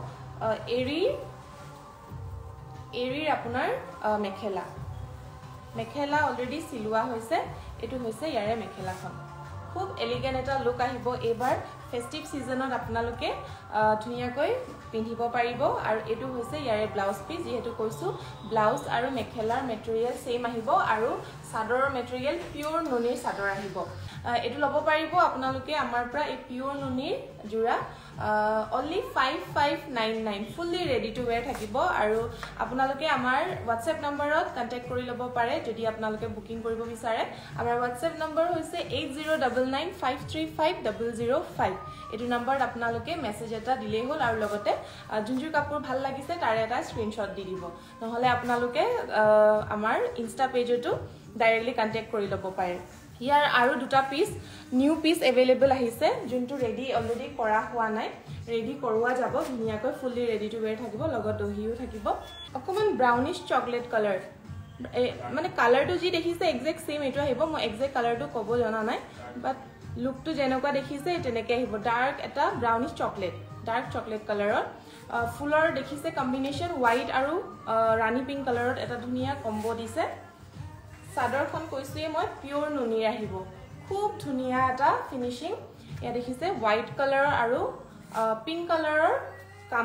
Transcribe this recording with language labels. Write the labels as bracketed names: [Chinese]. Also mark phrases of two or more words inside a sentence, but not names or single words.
[Assamese] এৰিৰ আপোনাৰ মেখেলা অলৰেডি সিলুৱা হৈছে এটো হৈছে ইয়াৰে মেখেলাখন খুব এলিগেন্ট এটা লুক আহিব এবাৰ [English] festive seasonত [Assamese] আপোনালোকে ধুনিয়াকৈ পিন্ধিব পাৰিব আৰু এটো হৈছে ইয়াৰে [English] blouse piece [Assamese] যেহেতু কৈছো ব্লাউজ আৰু মেখেলাৰ [English] material same [Assamese] আহিব আৰু সাদৰৰ মেটেৰিয়েল পিওর নুনিৰ সাদৰ আহিব এটো লব পাৰিব আপোনালোকে আমাৰ পৰা এই পিওর নুনিৰ জোৰা only 5599 [English] fully ready to wear [Assamese] থাকিব আৰু আপোনালোকে আমাৰ WhatsApp নম্বৰত কন্টাক্ট কৰি লব পাৰে যদি আপোনালোকে বুকিং কৰিব বিচাৰে আমাৰ WhatsApp নম্বৰ হৈছে 8099535005 এটো নম্বৰত আপোনালোকে মেছেজ এটা দিলে হ'ল আৰু লগতে যোনজোৰ কাপোৰ ভাল লাগিছে তাৰ এটা স্ক্ৰিনশ্বট দি দিব নহলে আপোনালোকে আমাৰ ইনষ্টা পেজটো ডাইৰেক্টলি কন্টাক্ট কৰি লব পাৰে ইয়াৰ আৰু দুটা পিস [English] new piece available [Assamese] আহিছে যোনটো ৰেডি অলৰেডি কৰা হোৱা নাই ৰেডি কৰোৱা যাব ধুনিয়াকৈ ফুলি [English] ready to wear [Assamese] থাকিব লগত দহিও থাকিব অকমান [English] brownish chocolate colour [Assamese] মানে কালাৰটো যি দেখিছে [English] exact same [Assamese] এটো আহিব মই এক্সাক্ট কালাৰটো ক'ব জানা নাই বাট লুকটো যেনেকুৱা দেখিছে তেনেকৈ আহিব ডাৰ্ক এটা [English] brownish chocolate dark chocolate colourৰ [Assamese] ফুলৰ দেখিছে [English] combination white [Assamese] আৰু ৰাণী [English] pink colourত [Assamese] এটা ধুনিয়া কম্বো দিছে সাদৰখন কৈছোয়ে মই পিওর নুনিৰ আহিব খুব ধুনিয়া এটা ফিনিশিং ইয়া দেখিছে [English] white colourৰ [Assamese] আৰু [English] pink colourৰ [Assamese] কাম